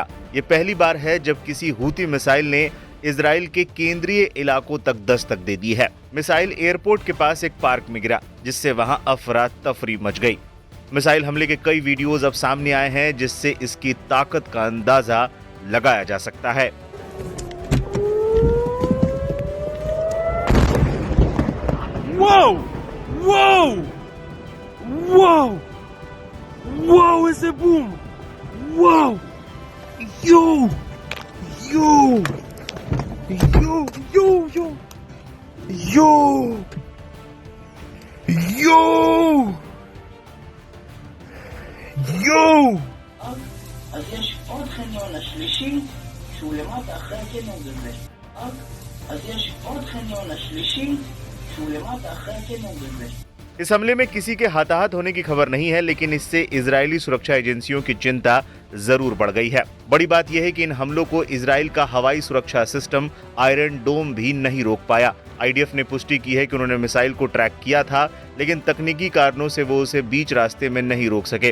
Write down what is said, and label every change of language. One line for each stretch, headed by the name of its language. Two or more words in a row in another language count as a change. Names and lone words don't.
Hindi: ये पहली बार है जब किसी हूती मिसाइल ने इजराइल के केंद्रीय इलाकों तक दस्तक दे दी है। मिसाइल एयरपोर्ट के पास एक पार्क में गिरा, जिससे वहां अफरा तफरी मच गई। मिसाइल हमले के कई वीडियोज अब सामने आए हैं, जिससे इसकी ताकत का अंदाजा लगाया जा सकता है। Whoa! Whoa! Whoa! Whoa, esse boom! Whoa! Yo! Yo! Yo! Yo! Yo! Yo! Yo! Yo!
Hebrew: אז יש עוד חניון השלישי שהוא למטה אחרי הקניון הזה. אז יש עוד חניון השלישי שהוא למטה אחרי הקניון הזה.
Hindi: इस हमले में किसी के हताहत होने की खबर नहीं है, लेकिन इससे इजरायली सुरक्षा एजेंसियों की चिंता जरूर बढ़ गई है। बड़ी बात यह है कि इन हमलों को इजराइल का हवाई सुरक्षा सिस्टम आयरन डोम भी नहीं रोक पाया। आईडीएफ ने पुष्टि की है कि उन्होंने मिसाइल को ट्रैक किया था, लेकिन तकनीकी कारणों से वो उसे बीच रास्ते में नहीं रोक सके।